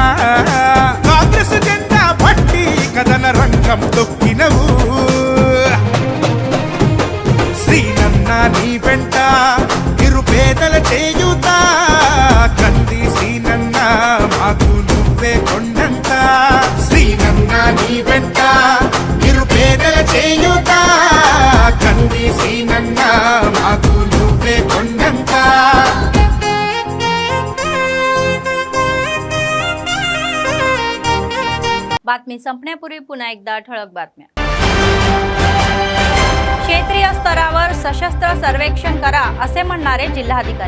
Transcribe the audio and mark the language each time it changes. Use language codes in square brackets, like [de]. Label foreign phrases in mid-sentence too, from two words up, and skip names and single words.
[te] కాంగ్రెస్ జెండా పట్టి కథన రంగం తొక్కినవు, సీనన్నా నీ వెంట నిరుపేదల చేయుతా. కంది సీనన్నా మాకు నువ్వే కొండంత, సీనన్నా నీ వెంట నిరుపేదల చేయుతా. కంది సీనన్నా మాకు నువ్వే కొండంత. [mr] बातमी संपण्यापूर्वी पुन्हा एकदा ठळक बातम्या. क्षेत्रीय स्तरावर सशस्त्र सर्वेक्षण करा असे म्हणणारे जिल्हाधिकारी.